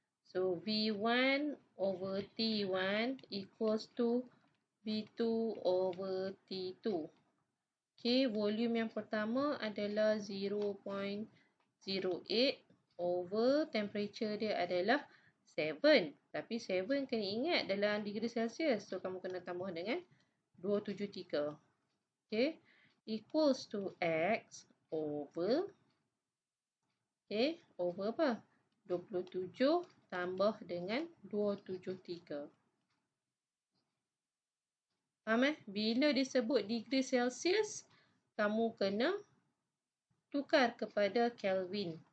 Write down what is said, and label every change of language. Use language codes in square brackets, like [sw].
[en] So, V1 over T1 equals to V2 over T2. [ms] Okay, volume yang pertama adalah 0.08 over temperature dia adalah 7. Tapi 7 kena ingat dalam degree Celsius. So, kamu kena tambah dengan 273. [en] Okay, equals to X over, okay, over apa? [ms] 27 tambah dengan 273. Faham Bila disebut degree Celsius, kamu kena tukar kepada Kelvin.